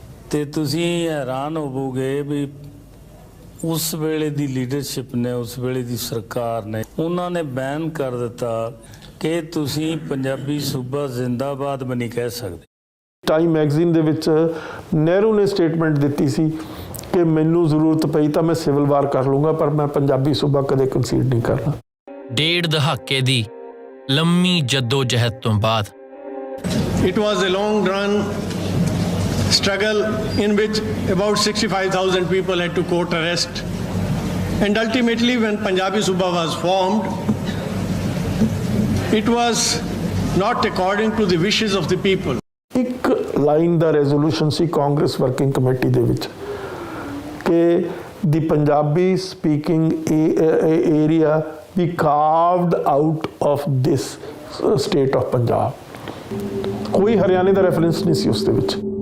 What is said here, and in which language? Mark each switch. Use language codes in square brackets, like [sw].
[pa] ਤੇ ਤੁਸੀਂ ਹੈਰਾਨ ਹੋਵੋਗੇ ਵੀ ਉਸ ਵੇਲੇ ਦੀ ਲੀਡਰਸ਼ਿਪ ਨੇ, ਉਸ ਵੇਲੇ ਦੀ ਸਰਕਾਰ ਨੇ, ਉਹਨਾਂ ਨੇ ਬੈਨ ਕਰ ਦਿੱਤਾ ਕਿ ਤੁਸੀਂ ਪੰਜਾਬੀ ਸੂਬਾ ਜ਼ਿੰਦਾਬਾਦ ਵੀ ਨਹੀਂ ਕਹਿ ਸਕਦੇ। ਟਾਈਮ ਮੈਗਜ਼ੀਨ ਦੇ ਵਿੱਚ ਨਹਿਰੂ ਨੇ ਸਟੇਟਮੈਂਟ ਦਿੱਤੀ ਸੀ ਕਿ ਮੈਨੂੰ ਜ਼ਰੂਰਤ ਪਈ ਤਾਂ ਮੈਂ ਸਿਵਲ ਵਾਰ ਕਰ ਲੂੰਗਾ, ਪਰ ਮੈਂ ਪੰਜਾਬੀ ਸੂਬਾ ਕਦੇ ਕੰਸੀਡ ਨਹੀਂ ਕਰਨਾ। ਡੇਢ ਦਹਾਕੇ ਦੀ ਲੰਮੀ ਜੱਦੋ ਜਹਿਦ ਤੋਂ ਬਾਅਦ [en] It was a long run struggle in which about 65,000 people had to court arrest, and ultimately when Punjabi Suba was formed, it was not according to the wishes of the people. [pa] ਇੱਕ line ਦਾ resolution ਸੀ Congress working committee ਦੇ ਵਿੱਚ ਕਿ [en] ਦੀ Punjabi speaking area ਵੀ carved out of this state of Punjab. [pa] ਕੋਈ ਹਰਿਆਣੇ ਦਾ reference ਨਹੀਂ ਸੀ ਉਸ ਦੇ ਵਿੱਚ।